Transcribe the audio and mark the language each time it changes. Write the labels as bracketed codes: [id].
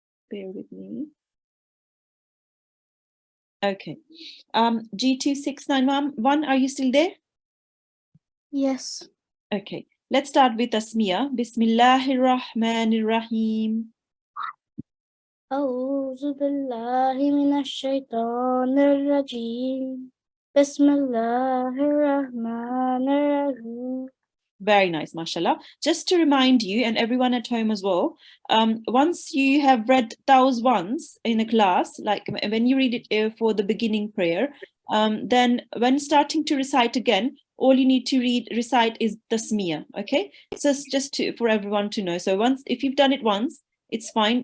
[en] Bear with me. Okay, G2691, are you still there? Yes. Okay, let's start with Tasmiyah. [ar] Bismillahir Rahmanir Rahim. أعوذ بالله من الشيطان الرجيم بسم الله الرحمن الرحيم. [en] Very nice, mashallah. Just to remind you and everyone at home as well, once you have read those ones in a class, like when you read it for the beginning prayer, then when starting to recite again, all you need to recite is tasmiyah. Okay, so it's just for everyone to know. So if you've done it once, it's fine.